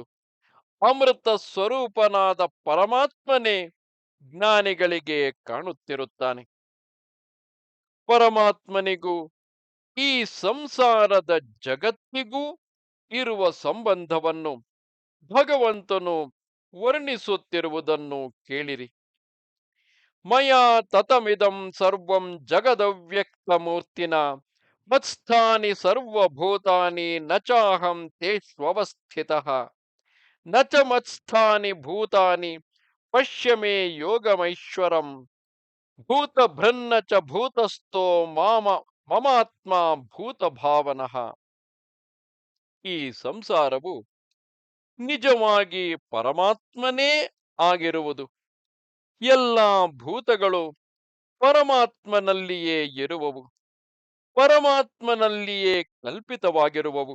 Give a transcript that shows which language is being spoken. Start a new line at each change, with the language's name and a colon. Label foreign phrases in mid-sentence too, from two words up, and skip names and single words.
Kannada: ಅಮೃತ ಸ್ವರೂಪನಾದ ಪರಮಾತ್ಮನೇ ಜ್ಞಾನಿಗಳಿಗೆ ಕಾಣುತ್ತಿರುತ್ತಾನೆ. ಪರಮಾತ್ಮನಿಗೂ ಈ ಸಂಸಾರದ ಜಗತ್ತಿಗೂ ಇರುವ ಸಂಬಂಧವನ್ನು ಭಗವಂತನು ವರ್ಣಿಸುತ್ತಿರುವುದನ್ನು ಕೇಳಿರಿ.
Sanskrit: ಮಯಾ ತತಮಿದಂ ಸರ್ವಂ ಜಗದವ್ಯಕ್ತಮೂರ್ತಿನ ಮತ್ಸ್ಥಾನಿ ಸರ್ವಭೂತಾನಿ ನ ಚಾಹಂ ತೇಷ್ವಸ್ಥಿತಃ ನ ಚ ಮತ್ಸ್ಥಾನಿ ಭೂತಾನಿ ಪಶ್ಯ ಮೇ ಯೋಗಮೈಶ್ವರಂ ಭೂತಭೃನ್ನ ಚ ಭೂತಸ್ಥೋ ಮಮಾತ್ಮ ಭೂತಭಾವನಃ.
Kannada: ಈ ಸಂಸಾರವು ನಿಜವಾಗಿ ಪರಮಾತ್ಮನೇ ಆಗಿರುವುದು. ಎಲ್ಲ ಭೂತಗಳು ಪರಮಾತ್ಮನಲ್ಲಿಯೇ ಇರುವವು, ಪರಮಾತ್ಮನಲ್ಲಿಯೇ ಕಲ್ಪಿತವಾಗಿರುವವು.